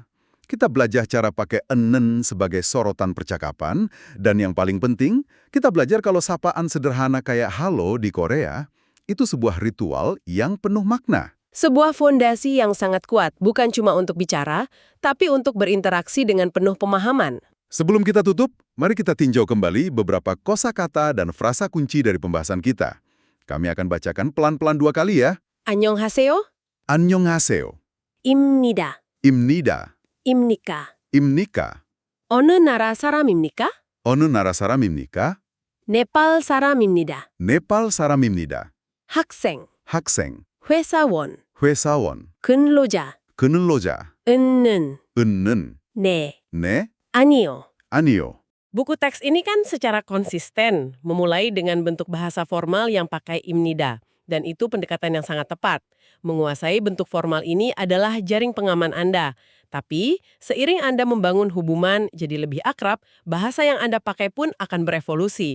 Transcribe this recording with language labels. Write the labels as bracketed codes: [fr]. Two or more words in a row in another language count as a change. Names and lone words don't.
[id] Kita belajar cara pakai enen sebagai sorotan percakapan, dan yang paling penting, kita belajar kalau sapaan sederhana kayak halo di Korea, itu sebuah ritual yang penuh makna. Sebuah fondasi yang sangat kuat, bukan cuma untuk bicara, tapi untuk berinteraksi dengan penuh pemahaman. Sebelum kita tutup, mari kita tinjau kembali beberapa kosakata dan frasa kunci dari pembahasan kita. Kami akan bacakan pelan-pelan 2 kali ya. [ko] 안녕하세요. Annyeonghaseyo, 입니다. imnida, 입니까? imnika, 어느 나라 사람입니까? 어느 나라 사람입니까? 네팔 사람입니다. Nepal saramimnida, 학생, 학생, 회사원, 회사원, 근로자, 근로자, 은는, 은는, 네, 네, 아니요. 아니요. [id] Buku teks ini kan secara konsisten memulai dengan bentuk bahasa formal yang pakai imnida. Dan itu pendekatan yang sangat tepat. Menguasai bentuk formal ini adalah jaring pengaman Anda. Tapi, seiring Anda membangun hubungan jadi lebih akrab, bahasa yang Anda pakai pun akan berevolusi.